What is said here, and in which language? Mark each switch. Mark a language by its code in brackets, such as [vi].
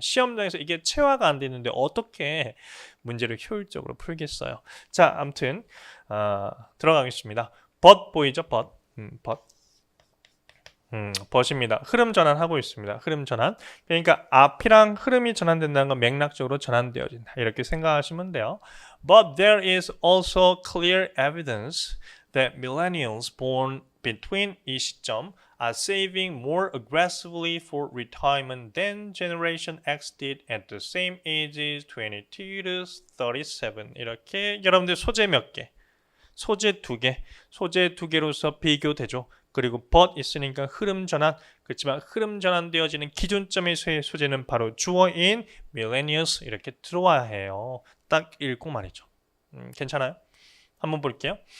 [ko] 시험장에서 이게 체화가 안 되는데 어떻게 문제를 효율적으로 풀겠어요. 자, 아무튼 들어가겠습니다. but 보이죠? but. 벗입니다. 흐름 전환하고 있습니다. 흐름 전환. 그러니까 앞이랑 흐름이 전환된다는 건 맥락적으로 전환되어진다. 이렇게 생각하시면 돼요. [en] But there is also clear evidence that millennials born between [ko] 이 시점 [en] are saving more aggressively for retirement than Generation X did at the same ages 22 to 37. [ko] 이렇게 여러분들 소재 몇 개? 소재 두 개. 소재 두 개로서 비교되죠. 그리고 but 있으니까 흐름 전환. 그렇지만 흐름 전환되어지는 기준점의 소재는 바로 주어인 millennials 이렇게 들어와야 해요. 딱 읽고 말이죠. 괜찮아요? 한번 볼게요.